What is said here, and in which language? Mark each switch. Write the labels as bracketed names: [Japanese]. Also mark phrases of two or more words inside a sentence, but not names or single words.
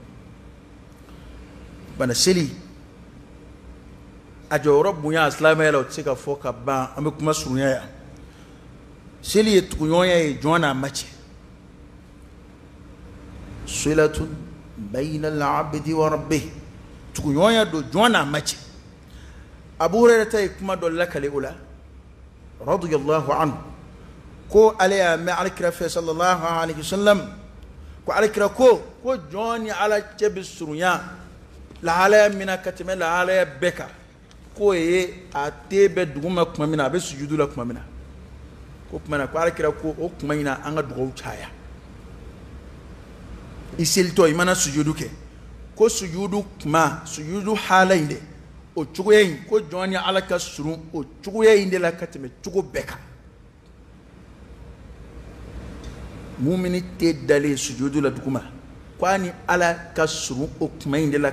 [Bambara] bana seli a jɔyɔrɔ bonya a silamɛya la o tɛ se ka fɔ ka ban an bɛ kuma surunya yan seli ye tuguɲɔgɔnya ye jɔn n'a ma cɛ [Arabic] صلة بين العبد وربه [Bambara] tuguɲɔgɔnya don jɔn n'a ma cɛ Abu Hurairah ta yi kuma dɔ lakale o la [Arabic] رضي الله عنه [Bambara] ko ale y'a mɛn alakira fɛ [Arabic] صلى الله عليه وسلم [Bambara] ko alakira ko jɔn ni ala cɛ bɛ surunya lahalaya mina ka tɛmɛ lahalaya bɛɛ kan k'o ye a te bɛ duguma tuma min na a bɛ sujudu la tuma min na ko tuma na ko alakira ko o tuma in na an ka dugawu caya i selitɔ i mana sujudu kɛ ko sujudu tuma sujudu hala in de o cogoya in ko jɔn ni ala ka surun o cogoya in de la ka tɛmɛ cogo bɛɛ kan mumini tɛ dalen sujudu la duguma ko a ni ala ka surun o tuma in de la